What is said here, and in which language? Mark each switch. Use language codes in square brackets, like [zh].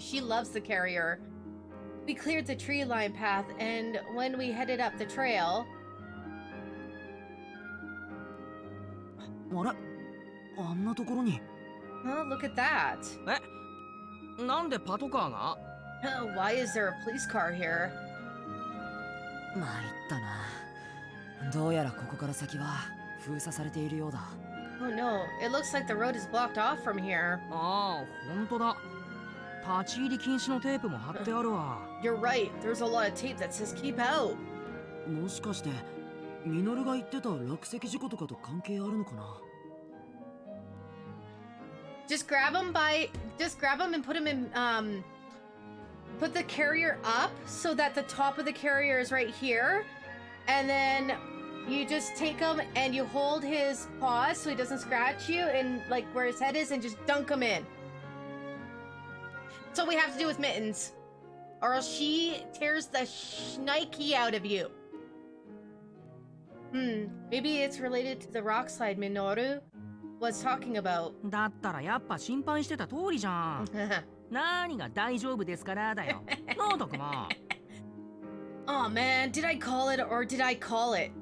[en] She loves the carrier. We cleared the tree line path, and when we headed up the trail... [ja] あれ？あんなところに。 [en] Oh, look at that. [ja] え？なんでパトカーが？ [en] Why is there a police car here? [ja] 参ったな。どうやらここから先は封鎖されているようだ。 [en] Oh no, it looks like the road is blocked off from here. [ja] ああ、本当だ。立ち入り禁止のテープも貼ってあるわ。 [en] You're right, there's a lot of tape that says keep out. [ja] もしかしてミノルが言ってた落石事故とかと関係あるのかな？ [en] Just grab him and put him in, put the carrier up so that the top of the carrier is right here. And then you just take him and you hold his paws so he doesn't scratch you and like where his head is and just dunk him in. That's what we have to do with Mittens. or else she tears the shnikey out of you. Maybe it's related to the rock slide Minoru was talking about. [ja] だったらやっぱ心配してた通りじゃん。何が大丈夫ですからだよ。なあ、たくま。 [en] Oh man, did I call it or did I call it?